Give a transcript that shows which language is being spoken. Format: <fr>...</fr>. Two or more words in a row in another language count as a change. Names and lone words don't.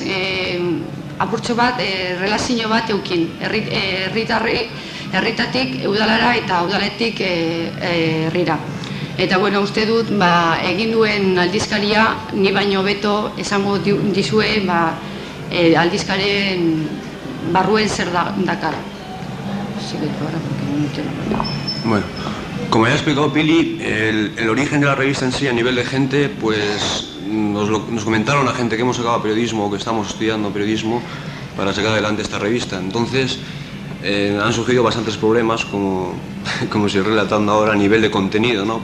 <eu>Apurtxo bat, relazio bat eukin, herritatik udalara eta udaletik herrira. Eta, uste dut, egin duen aldizkaria, ni baino beto esango dizue aldizkaren barruen zer dakar.</eu> <es>Bueno, como ya ha explicado Pili, el origen de la revista en sí a nivel de gente, pues nos comentaron la gente que hemos sacado periodismo o que estamos estudiando periodismo para sacar adelante esta revista. Entonces han surgido bastantes problemas, como estoy relatando ahora, a nivel de contenido, ¿no?</es>